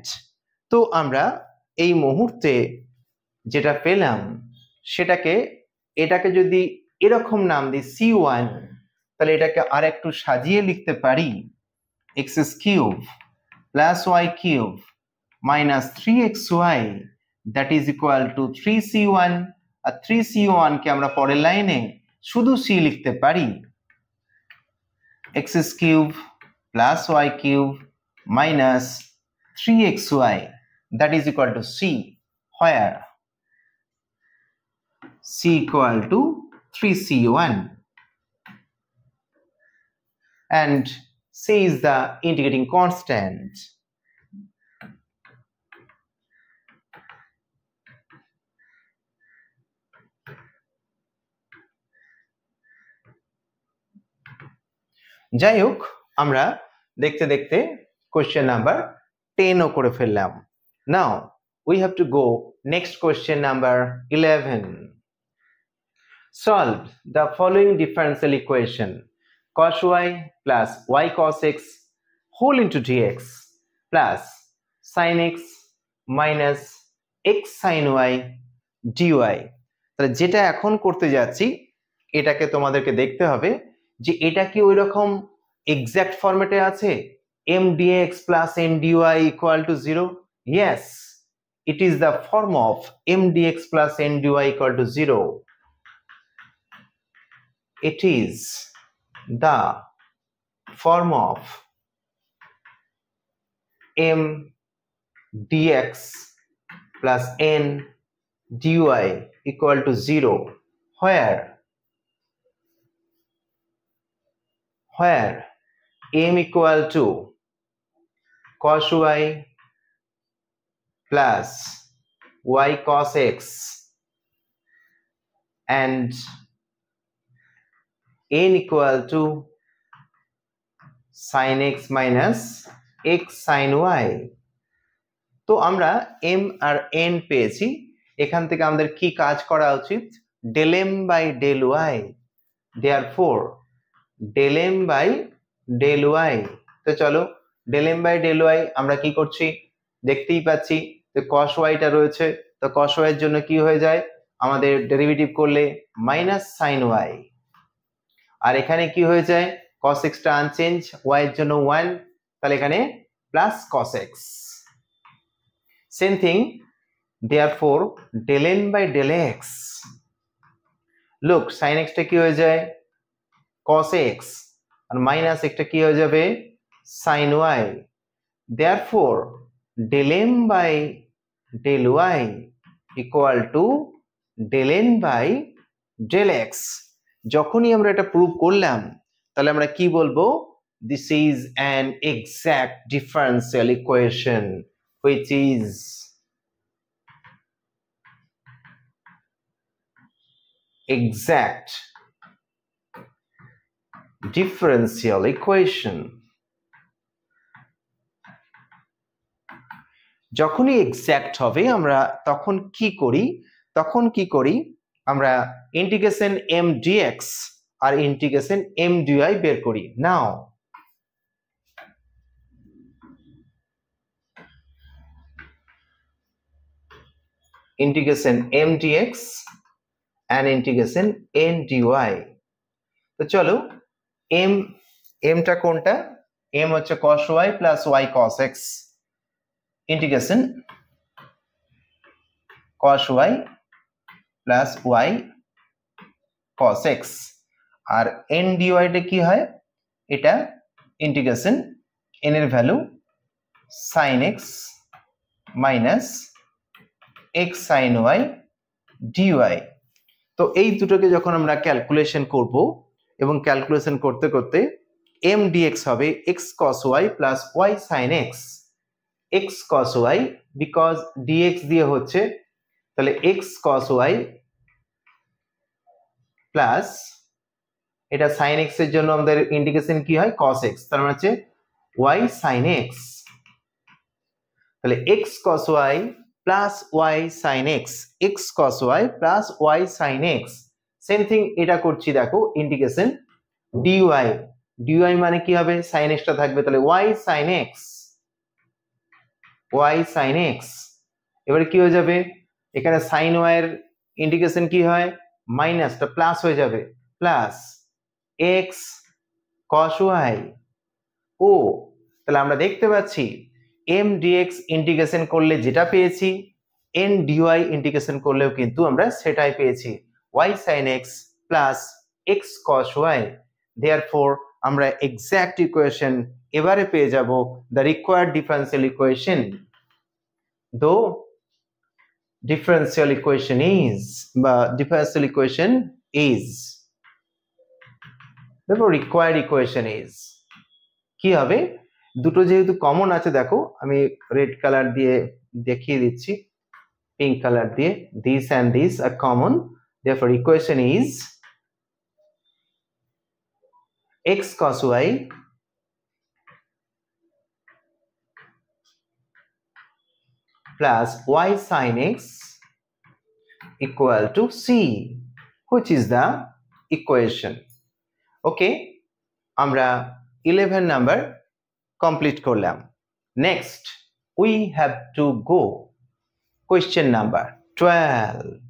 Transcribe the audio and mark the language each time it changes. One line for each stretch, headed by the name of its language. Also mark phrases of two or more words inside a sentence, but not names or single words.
Bangla: তো আমরা এই মুহূর্তে যেটা পেলাম সেটাকে, এটাকে যদি এরকম নাম দিই C1, তাহলে এটাকে আর একটু সাজিয়ে লিখতে পারি,
English: x cube plus y cube minus 3xy that is equal to 3c1,
Bangla: আর 3c1 কে আমরা পরের লাইনে শুধু c লিখতে পারি,
English: x cube plus y cube minus 3xy that is equal to c, where c equal to 3c1, and c is the integrating constant.
Bangla: যাই হোক, আমরা দেখতে দেখতে
English: question number 10
Bangla: ও করে ফেললাম।
English: নাও we have to go next question number 11. Solve the following differential equation: cos y plus y cos x whole into dx plus sin x minus x sin y dy।
Bangla: তাহলে যেটা এখন করতে যাচ্ছি এটাকে তোমাদেরকে দেখতে হবে যে এটা কি ওইরকম
English: exact format
Bangla: আছে
English: m dx plus n dy equal to 0? Yes, it is the form of m dx plus n dy equal to 0. It is the form of m dx plus n dy equal to 0 where m equal to cos y plus y cos x and n equal to sin x minus x sin y।
Bangla: তো আমরা m আর n পেয়েছি, এখান থেকে আমাদের কি কাজ করা উচিত?
English: del m by del y, therefore del m by del y।
Bangla: তো চলো
English: del m by del y
Bangla: আমরা কি করছি দেখতেই পাচ্ছি যে cos y টা রয়েছে, তো cos y এর জন্য কি হয়ে যায় আমাদের ডেরিভেটিভ করলে
English: minus sin y,
Bangla: আর এখানে কি হয়ে যায় cos x টা আনচেঞ্জ, y এর জন্য 1, তাহলে এখানে
English: plus cos x. same thing, therefore del n by del x, look sin x
Bangla: টা কি হয়ে যায় cos x আর মাইনাস একটা কি হয়ে যাবে sin y,
English: therefore del m by del y equal to del n by del x।
Bangla: যখনই আমরা এটা প্রুভ করলাম তাহলে আমরা কি বলবো?
English: This is an exact differential equation which is exact differential equation।
Bangla: যখনই এক্সাক্ট হবে আমরা তখন কি করি আমরা
English: integration m dx
Bangla: আর
English: integration m dy
Bangla: বের করি।
English: now integration m dx and integration n dy।
Bangla: তো চলো m টা কোনটা? m হচ্ছে
English: cos y plus y cos x, integration cos y plus y cos x,
Bangla: আর n dy টা কি হয়? এটা ইন্টিগ্রেশন n এর ভ্যালু
English: sin x minus x sin y dy।
Bangla: তো এই দুটোকে যখন আমরা ক্যালকুলেশন করব এবং ক্যালকুলেশন করতে করতে m dx হবে
English: x cos y plus y sin x, x cos y
Bangla: বিকজ dx দিয়ে হচ্ছে, তাহলে
English: x cos y
Bangla: প্লাস এটা sin x এর জন্য আমাদের ইন্টিগ্রেশন কি হয় cos x, তার মানে হচ্ছে
English: y sin x,
Bangla: তাহলে
English: x cos y plus y sin x,
Bangla: x cos y plus y sin x।
English: same thing
Bangla: এটা করছি দেখো
English: integration dy, dy
Bangla: মানে কি হবে sin x টা থাকবে, তাহলে
English: y sin x, y sin x।
Bangla: এবারে কি হয়ে যাবে এখানে sin y এর ইন্টিগ্রেশন কি হয় মাইনাসটা প্লাস হয়ে যাবে,
English: plus x cos y.
Bangla: ও তাহলে আমরা দেখতে পাচ্ছি m dx ইন্টিগ্রেশন করলে যেটা পেয়েছি n dy ইন্টিগ্রেশন করলেও কিন্তু আমরা সেটাই পেয়েছি,
English: y sin x plus x cos y।
Bangla: therefore আমরা
English: exact equation
Bangla: এবারে পেয়ে যাব,
English: the required differential equation, though differential equation is therefore required equation is কি হবে?
Bangla: দুটো যেহেতু কমন আছে দেখো আমি
English: red color
Bangla: দিয়ে দেখিয়ে দিচ্ছি,
English: pink color
Bangla: দিয়ে,
English: this and this are common, therefore equation is x cos y plus y sin x equal to c, which is the equation।
Bangla: ওকে, আমরা 11 নাম্বার কমপ্লিট করলাম।
English: next we have to go Question number 12.